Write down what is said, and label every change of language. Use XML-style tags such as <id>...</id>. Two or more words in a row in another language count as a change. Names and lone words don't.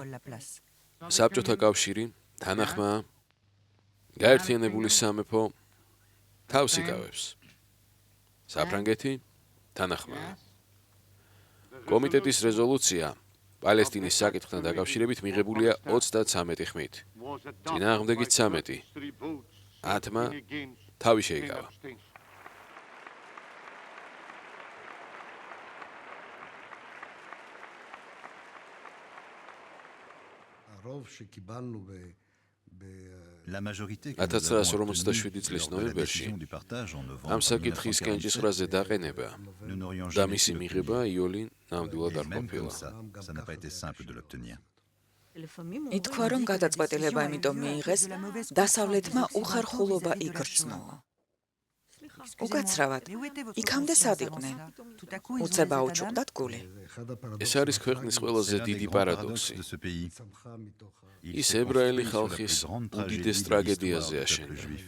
<ka>საბჭოთა კავშირი თანახმა გაერთიანებული სამეფო თავს იკავებს. საფრანგეთი თანახმა. კომიტეტის რეზოლუცია პალესტინის საკითხთან დაკავშირებით მიღებულია 33 ხმით. წინააღმდეგი 13. 10-მა თავი შეიკავა.</ka> <fr>La majorité</fr> <ka>1957 წლის ნოემბერში ამ საკითხის კენჭისყრაზე დაყენება და მისი მიღება იოლი ნამდვილად არ ყოფილა.</ka> <fr>ça n'a pas été simple de l'obtenir.</fr> <ka>ითქვა, რომ გადაწყვეტილება იმიტომ მიიღეს, დასავლეთმა უხერხულობა იგრძნო. უკაცრავად, იქამდე სად იყვნენ? უცებ აუჩუქდათ გული. ეს არის ქვეყნის ყველაზე დიდი პარადოქსი. ის ებრაელი ხალხის უდიდეს ტრაგედიაზე აშენდა.</ka>